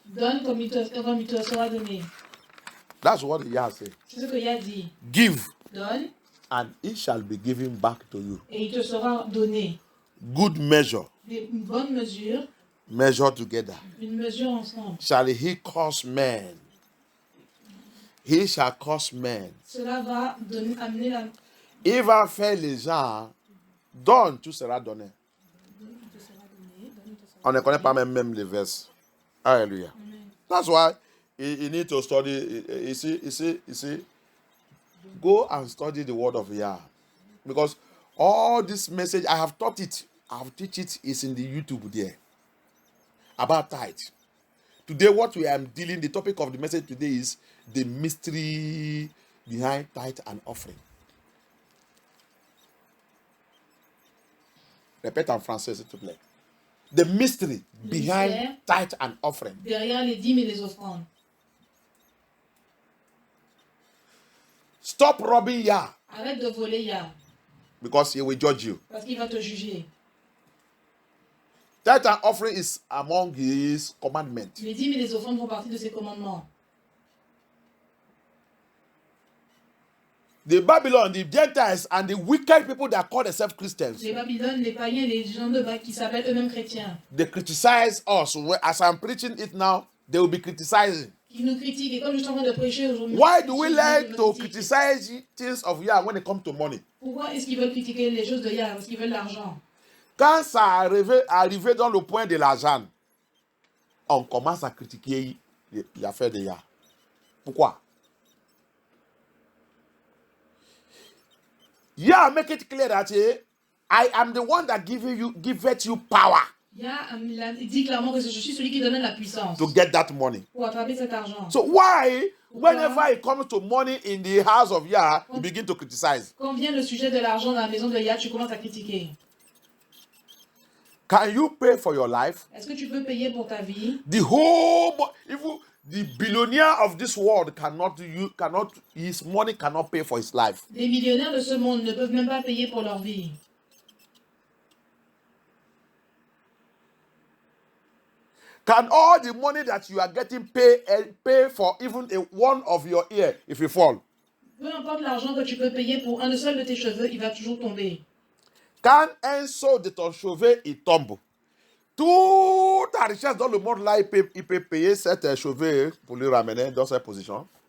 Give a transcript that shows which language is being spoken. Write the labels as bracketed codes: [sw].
[fr] donne comme il te sera donné. [en] That's what Yah says. [fr] C'est ce que Yah dit. [en] Give [fr] Donne [en] and it shall be given back to you. [fr] et il te sera donné. [en] Good measure, [fr] Une bonne mesure, [en] measure together. [fr] une mesure ensemble. [en] Shall he cause men? He shall cause men. [fr] Cela va amener la... Il va faire les gens, donne, tout sera donné. On ne connaît pas même les versets. [en] Hallelujah. That's why you need to study. You see, go and study the word of Yah. Because all this message, I have taught it. I have teach it is in the YouTube there. About tithe. Today, what we are dealing, the topic of the message today is the mystery behind tithe and offering. [fr] Répète en français, s'il te plaît. [en] The mystery behind tithe and offering. [fr] Derrière les dîmes et les offrandes. [en] Stop robbing Yah. [fr] Arrête de voler Yah. [en] Because he will judge you. [fr] Parce qu'il va te juger. [en] Tithe and offering is among his commandments. [fr] Les dîmes et les offrandes font partie de ses commandements. [en] The Babylon, the Gentiles, and the wicked people that call themselves Christians, [fr] Les Babylones, les païens, les gens de bas qui s'appellent eux-mêmes chrétiens. [en] they criticize us. As I'm preaching it now, they will be criticizing. [fr] Qui nous critiquent. Et comme je suis en train de prêcher aujourd'hui... [en] Why do we like to criticize things of Yah when it comes to money? [fr] Pourquoi est-ce qu'ils veulent critiquer les choses de Yah? Parce qu'ils veulent l'argent. Quand ça arrive dans le point de l'argent, on commence à critiquer l'affaire de Yah. Pourquoi? [en] Yah make it clear that I am the one that giveth you power [fr] Yah dit clairement que je suis celui qui donne la puissance [en] to get that money. [fr] pour attraper cet argent. [en] So why, whenever it comes to money in the house of Yah, you begin to criticize? [fr] Quand vient le sujet de l'argent dans la maison de Yah, tu commences à critiquer. [en] Can you pay for your life? [fr] Est-ce que tu peux payer pour ta vie? [en] The whole, even the billionaire of this world his money cannot pay for his life. [fr] Les millionnaires de ce monde ne peuvent même pas payer pour leur vie. [en] Can all the money that you are getting pay for even one of your ear if you fall? [fr] Peu importe l'argent que tu peux payer pour un seul de tes cheveux, il va toujours tomber. Quand un seau de ton cheveu il tombe, toute ta richesse dans le monde là, il peut payer cet cheveu pour le ramener dans cette position?